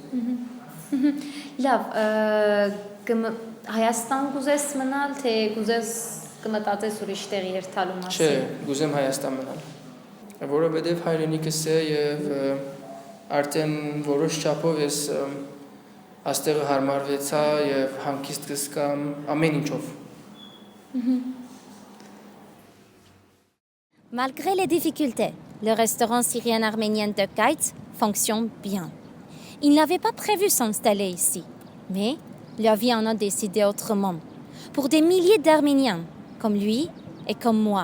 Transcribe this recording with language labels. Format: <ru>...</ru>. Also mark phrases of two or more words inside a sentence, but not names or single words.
<hy>Լավ, Հայաստան գուզես մնալ, թե գուզես կմտածես ուրիշ տեղի երթալու մասին։ Չէ, գուզեմ Հայաստան մնալ։ Որովհետև հայրենիքս է եւ արդեն որոշ չափով ես աստեղը հարմարվեցա եւ հանգիստ կսկամ ամեն ինչով։</hy> <fr>Malgré les difficultés, le restaurant syrien-arménien de Gaïd fonctionne bien. Il n'avait pas prévu s'installer ici, mais leur vie en a décidé autrement, pour des milliers d'Arméniens, comme lui et comme moi.</fr>